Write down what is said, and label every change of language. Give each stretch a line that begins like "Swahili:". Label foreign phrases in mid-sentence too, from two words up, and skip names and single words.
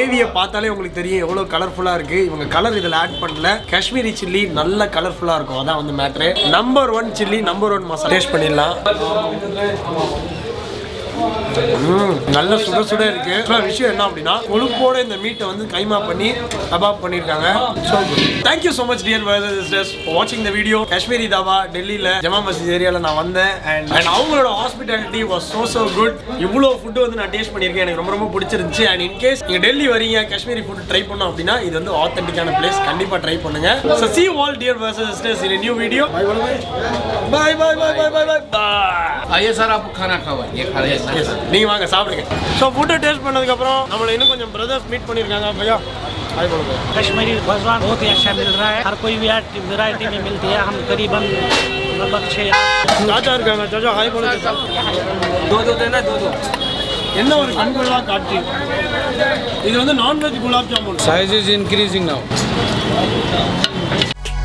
English: and gravy
Tamil: பார்த்தாலே உங்களுக்கு தெரியும் எவ்வளோ கலர்ஃபுல்லாக இருக்குது. இவங்க கலர் இதில் ஆட் பண்ணல,
English: Kashmiri chilli
Tamil: நல்ல கலர்ஃபுல்லா இருக்கும், அதான் வந்து மேட்ரு.
English: number 1 chilli,
Tamil: நம்பர் 1 மசாலா. டேஸ்ட் பண்ணிடலாம். நல்ல சுட சுட இருக்கு. விஷயம் என்ன அப்படின்னா கொழுப்போட இந்த மீட்டை வந்து கைமா பண்ணி கபாப் பண்ணிருக்காங்க.
English: தேங்க்யூ so much dear brothers and sisters for watching the video.
Tamil: காஷ்மீரி தாபா டெல்லியில ஜமா மஸ்ஜித் ஏரியால நான் வந்தேன் and அவங்களோட ஹாஸ்பிட்டாலிட்டி
English: was so good.
Tamil: இவ்வளோ ஃபுட்டு வந்து நான் டேஸ்ட் பண்ணியிருக்கேன், எனக்கு ரொம்ப ரொம்ப பிடிச்சிருந்துச்சு.
English: and in case
Tamil: நீங்க டெல்லி வரீங்க
English: Kashmiri food
Tamil: ட்ரை பண்ணோம் அப்படின்னா இது வந்து
English: authentic place,
Tamil: கண்டிப்பா ட்ரை பண்ணுங்க.
English: So see you all dear brothers and sisters in a new video. Bye bye bye bye bye bye bye.
Hindi: आइए सर आपको खाना खावा ये खा रहे हैं
Tamil: நீங்க வாங்க சாப்பிடுங்க. ஸோ ஃபுட்டை டேஸ்ட் பண்ணதுக்கு அப்புறம் நம்மள இன்னும் கொஞ்சம் பிரதர்ஸ் மீட் பண்ணியிருக்காங்க.
Hindi: भैया हाय बोलो. कश्मीरी वाज़वान बहुत ही अच्छा मिल रहा है, हर कोई वैरायटी में मिलती है. हम करीबन लगभग 6
Tamil: சாச்சா இருக்காங்க.
Hindi: चाचा हाय
Tamil: बोलो.
Hindi: दो देना, दो.
Tamil: என்ன ஒரு கண்கொள்ளா காட்சி. இது வந்து நான்வெஜ் குலாப் ஜாமுன்.
English: Size is increasing now.